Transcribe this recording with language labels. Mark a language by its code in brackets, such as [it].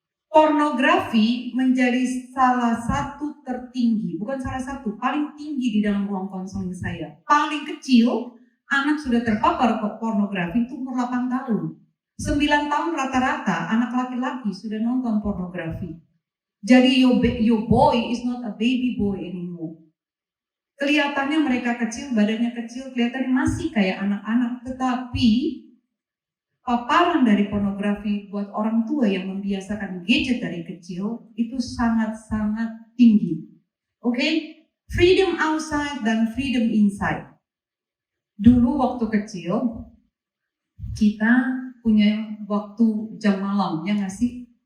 [id] Pornografi menjadi salah satu tertinggi, bukan salah satu, paling tinggi di dalam ruang konseling saya. Paling kecil, anak sudah terpapar pornografi itu umur 8 tahun. 9 tahun rata-rata anak laki-laki sudah nonton pornografi. [en] Jadi your boy is not a baby boy anymore. [id] Kelihatannya mereka kecil, badannya kecil, kelihatannya masih kayak anak-anak, tetapi paparan dari pornografi buat orang tua yang membiasakan gadget dari kecil itu sangat-sangat tinggi. Oke? Freedom outside dan freedom inside. Dulu waktu kecil, kita punya waktu jam malam, ya nggak sih?